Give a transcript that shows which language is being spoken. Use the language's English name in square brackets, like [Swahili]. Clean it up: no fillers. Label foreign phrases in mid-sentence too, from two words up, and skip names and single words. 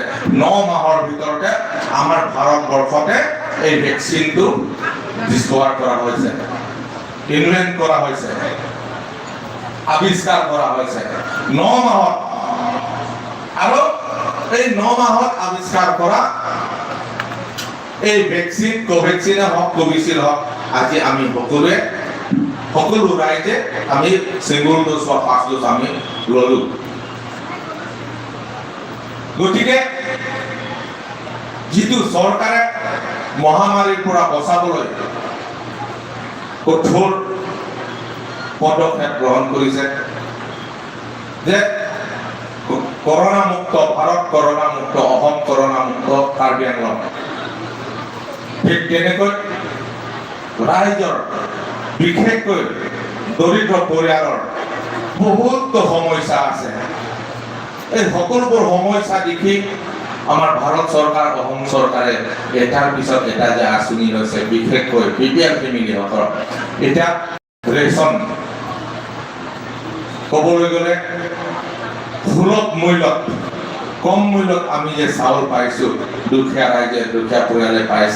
[Assamese] 9 মাহৰ ভিতৰতে আমাৰ ভাৰতবৰ্ষতে এই ভেকচিনটো ডিছকভাৰ কৰা হৈছে, ইনভেন্ট কৰা হৈছে, আৱিষ্কাৰ কৰা হৈছে 9 মাহত। আৰু এই 9 মাহত আৱিষ্কাৰ কৰা এই ভেকচিন, কোভেক্সিনে হওক, কোভিচিল্ড হওক, আজি আমি সকলোৱে সকলো ৰাইজে আমি [English] single dose [Assamese] বা 5 ডোজ আমি ললো। গতিকে যিটো চৰকাৰে মহামাৰীৰ পৰা বচাবলৈ কঠোৰ পদক্ষেপ গ্ৰহণ কৰিছে, যে করোনা মুক্ত ভারত, করোনা মুক্ত অসম, করোনা মুক্ত কাৰ্বি আংলং, ঠিক তেনেকৈ ৰাইজৰ বিশেষকৈ দৰিদ্ৰ পৰিয়ালৰ বহুত সমস্যা আছে। এই সকলোবোৰ সমস্যা দেখি আমাৰ ভাৰত চৰকাৰ, অসম চৰকাৰে এটাৰ পিছত এটা যে আঁচনি লৈছে, বিশেষকৈ [English] BPL family [Assamese] এতিয়া ৰেচন ক'বলৈ গ'লে সুলভ মূল্যত, কম মূল্যত আমি যে চাউল পাইছো, দুখীয়া ৰাইজে, দুখীয়া পৰিয়ালে পাইছে।